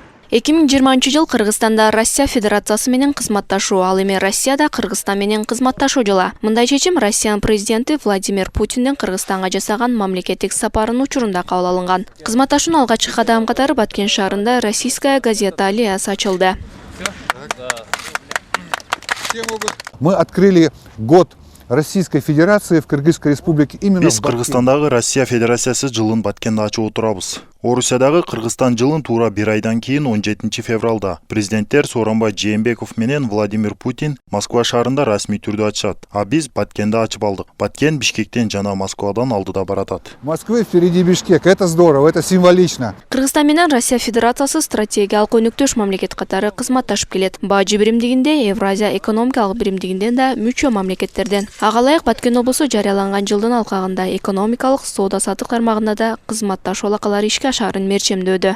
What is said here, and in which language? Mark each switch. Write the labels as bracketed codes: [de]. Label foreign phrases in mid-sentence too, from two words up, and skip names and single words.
[ky] 2020 жыл Кыргызстанда Россия Федерациясы менен кызматташуу, ал эми Россияда Кыргызстан менен кызматташуу жылы. Мындай чечим Россиянын президенти Владимир Путиндин Кыргызстанга жасаган мамлекеттик сапарынын учурунда кабыл алынган. Кызматташуунун алгачкы кадам катары Баткен шаарында [ru] российская газета [ky] «Алиас» ачылды. [ru] Мы открыли год Российской Федерации в Кыргызской Республике именно [ky] Биз Кыргызстандагы Россия Федерациясы жылын Баткенде ачып отурабыз. Орусиядагы Кыргызстан жылын туура 1 айдан кийин 17 февралда президенттер Сооронбай Жээнбеков менен Владимир Путин Москва шаарында расмий түрдө ачышат. А биз Баткенде ачып алдык. Баткен Бишкектен жана Москвадан алдыда баратат. [ru] Москвы впереди Бишкек. Это здорово, это символично. [ky] Кыргызстан менен Россия Федерациясы стратегиялык өнөктөш мамлекет катары кызматташып келет. Бажы биримдигинде, Евразия экономикалык биримдигинде да мүчө мамлекеттерден. Ага ылайык Баткен облусу жарыяланган жылдын алкагында экономикалык соода-саттык тармагында да кызматташуу алакалары ишке ашарын мерчемдөөдө.